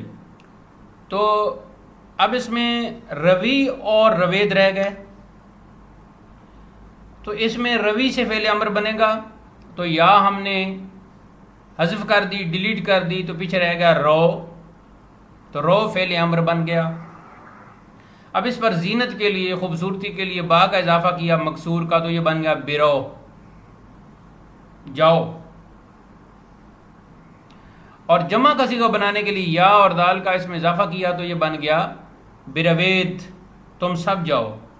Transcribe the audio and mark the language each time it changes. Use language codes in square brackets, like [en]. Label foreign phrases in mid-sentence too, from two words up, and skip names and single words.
[ur] تو اب اس میں روی اور روید رہ گئے، تو اس میں روی سے فعل امر بنے گا تو یا ہم نے حذف کر دی، ڈیلیٹ کر دی تو پیچھے رہ گیا رو، تو رو فعل امر بن گیا. اب اس پر زینت کے لیے، خوبصورتی کے لیے با کا اضافہ کیا مکسور کا تو یہ بن گیا برو، جاؤ. اور جمع کا صیغہ بنانے کے لیے یا اور دال کا اس میں اضافہ کیا تو یہ بن گیا بروید، تم سب جاؤ.